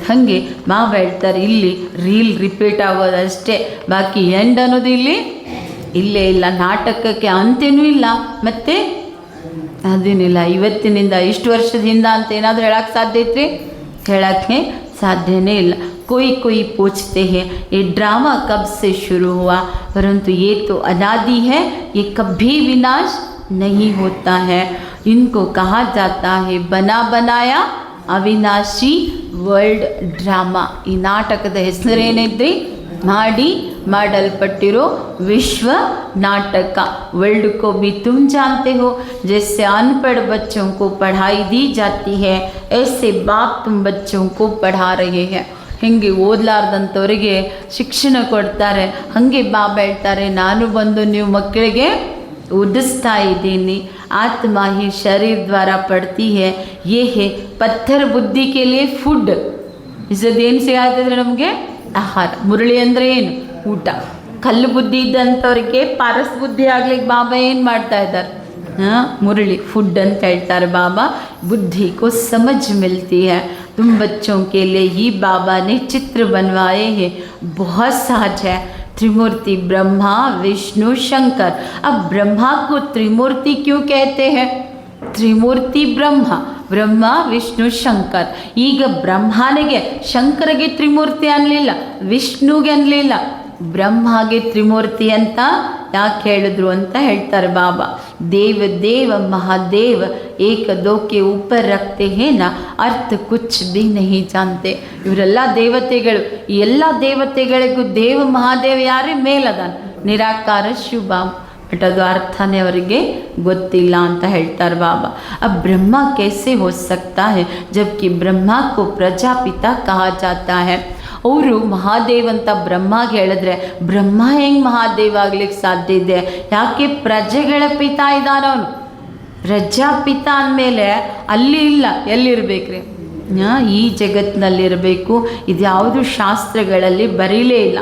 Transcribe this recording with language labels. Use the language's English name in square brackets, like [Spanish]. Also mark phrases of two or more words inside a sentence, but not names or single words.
[Kannada] ಹಾಗೆ ಮಾವ ಹೇಳ್ತಾರೆ, ಇಲ್ಲಿ [English] reel repeat [Kannada] ಆಗೋದಷ್ಟೇ, ಬಾಕಿ ಎಂಡ್ ಅನ್ನೋದು ಇಲ್ಲಿ ಇಲ್ಲೇ ಇಲ್ಲ. ನಾಟಕಕ್ಕೆ ಅಂತ್ಯನೂ ಇಲ್ಲ, ಮತ್ತು ಅದೇನಿಲ್ಲ. ಇವತ್ತಿನಿಂದ ಇಷ್ಟು ವರ್ಷದ ಹಿಂದೆ ಅಂತ ಏನಾದರೂ ಹೇಳಕ್ಕೆ ಸಾಧ್ಯ ಐತ್ರಿ? ಹೇಳೋಕ್ಕೆ ಸಾಧ್ಯನೇ ಇಲ್ಲ. [Hindi] कोई कोई पूछते हैं ये ड्रामा कब से शुरू हुआ, परंतु ये तो अनादि है, ये कभी विनाश नहीं होता है. इनको कहा जाता है बना बनाया अविनाशी [English] world drama. [Kannada] ಈ ನಾಟಕದ ಹೆಸರೇನಿದ್ರಿ? ಮಾಡಿ ಮಾಡಲ್ಪಟ್ಟಿರೋ ವಿಶ್ವ ನಾಟಕ. [Hindi] वर्ल्ड को भी तुम जानते हो, जैसे अनपढ़ बच्चों को पढ़ाई दी जाती है, ऐसे बाप तुम बच्चों को पढ़ा रहे हैं. [Kannada] ಹೆಂಗೆ ಓದಲಾರ್ದಂಥವ್ರಿಗೆ ಶಿಕ್ಷಣ ಕೊಡ್ತಾರೆ, ಹಾಗೆ ಬಾಬಾ ಹೇಳ್ತಾರೆ, ನಾನು ಬಂದು ನೀವು ಮಕ್ಕಳಿಗೆ ಓದಿಸ್ತಾ ಇದ್ದೀನಿ. [Hindi] आत्मा ही शरीर द्वारा पढ़ती है, ये है पत्थर बुद्धि के लिए फूड. [Kannada] ಇಸದೇನು ಸಿಗಾಗ್ತದ್ರೆ ನಮಗೆ? ಆಹಾರ. ಮುರಳಿ ಅಂದರೆ ಏನು? ಊಟ. ಕಲ್ಲು ಬುದ್ಧಿ ಇದ್ದಂಥವ್ರಿಗೆ ಪಾರಸ್ ಬುದ್ಧಿ ಆಗ್ಲಿಕ್ಕೆ ಬಾಬಾ ಏನು ಮಾಡ್ತಾ ಇದ್ದಾರೆ? मुरली फूड ಅಂತ ಹೇಳ್ತಾರೆ ಬಾಬಾ. [Hindi] बुद्धि को समझ मिलती है. तुम बच्चों के लिए ही बाबा ने चित्र बनवाए हैं, बहुत सहज है. त्रिमूर्ति ब्रह्मा विष्णु शंकर. अब ब्रह्मा को त्रिमूर्ति क्यों कहते हैं? त्रिमूर्ति ब्रह्मा, [Kannada] ಬ್ರಹ್ಮ ವಿಷ್ಣು ಶಂಕರ್. ಈಗ ಬ್ರಹ್ಮನಿಗೆ ಶಂಕರಗೆ ತ್ರಿಮೂರ್ತಿ ಅನ್ನಲಿಲ್ಲ, ವಿಷ್ಣುಗೆ ಅನ್ನಲಿಲ್ಲ, ಬ್ರಹ್ಮಗೆ ತ್ರಿಮೂರ್ತಿ ಅಂತ ಯಾಕೆ ಹೇಳಿದ್ರು ಅಂತ ಹೇಳ್ತಾರೆ ಬಾಬಾ. [Hindi] देव देव महादेव एक दो के ऊपर रखते हैं ना अर्थ कुछ भी नहीं जानते. [Kannada] ಇವರೆಲ್ಲ ದೇವತೆಗಳು. ಈ ಎಲ್ಲ ದೇವತೆಗಳಿಗೂ ದೇವ ಮಹಾದೇವ ಯಾರೇ ಮೇಲದಾನ, ನಿರಾಕಾರ ಶಿವ, ಬಟ್ ಅದು ಅರ್ಥನೇ ಅವರಿಗೆ ಗೊತ್ತಿಲ್ಲ ಅಂತ ಹೇಳ್ತಾರೆ ಬಾಬಾ. [Hindi] अब ब्रह्मा कैसे हो सकता है जबकि ब्रह्मा को प्रजापिता कहा जाता है. [Kannada] ಅವರು ಮಹಾದೇವ್ ಅಂತ ಬ್ರಹ್ಮಗೆ ಹೇಳಿದ್ರೆ ಬ್ರಹ್ಮ ಹೆಂಗೆ ಮಹಾದೇವ ಆಗ್ಲಿಕ್ಕೆ ಸಾಧ್ಯ ಇದೆ? ಯಾಕೆ ಪ್ರಜೆಗಳ ಪಿತಾ ಇದ್ದಾನವನು. ಪ್ರಜಾಪಿತ ಅಂದಮೇಲೆ ಅಲ್ಲಿ ಇಲ್ಲ, ಎಲ್ಲಿರ್ಬೇಕ್ರಿ? ಈ ಜಗತ್ತಿನಲ್ಲಿರಬೇಕು. ಇದ್ಯಾವುದು ಶಾಸ್ತ್ರಗಳಲ್ಲಿ ಬರೀಲೇ ಇಲ್ಲ.